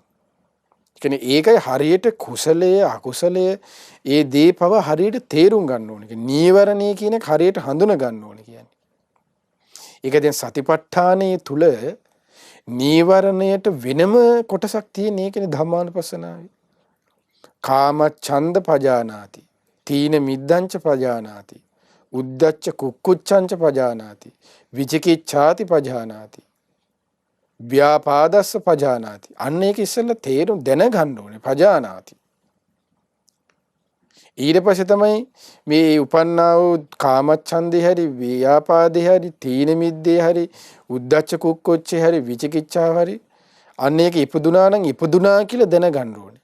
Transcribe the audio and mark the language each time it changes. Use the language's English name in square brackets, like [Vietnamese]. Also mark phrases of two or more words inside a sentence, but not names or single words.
[Sinhala] ඒ කියන්නේ ඒකයි හරියට කුසලයේ අකුසලයේ ඒ දීපව හරියට තේරුම් ගන්න ඕනේ. නීවරණී කියන එක හරියට හඳුන ගන්න ඕනේ කියන්නේ. ඒක දැන් සතිපට්ඨානයේ තුල නීවරණයට වෙනම කොටසක් තියෙන ඒකනේ ධම්මානුපස්සනාවේ. [Pali] කාම ඡන්ද පජානාති. තීන මිද්දංච පජානාති. උද්ධච්ච කුක්කුච්ඡංච පජානාති. විචිකිච්ඡාති පජානාති. ව්‍යාපාදස්ස පජානාති. [Sinhala] අන්න ඒක ඉස්සෙල්ලා තේරුම් දැනගන්න ඕනේ. පජානාති. ඊට පස්සේ තමයි මේ උපන්නා වූ කාමච්ඡන්දේ හරි ව්‍යාපාදේ හරි තීන මිද්දේ හරි උද්ධච්ච කුක්කුච්චේ හරි විචිකිච්ඡාව හරි අන්න ඒක ඉපදුනා නම් ඉපදුනා කියලා දැනගන්න ඕනේ.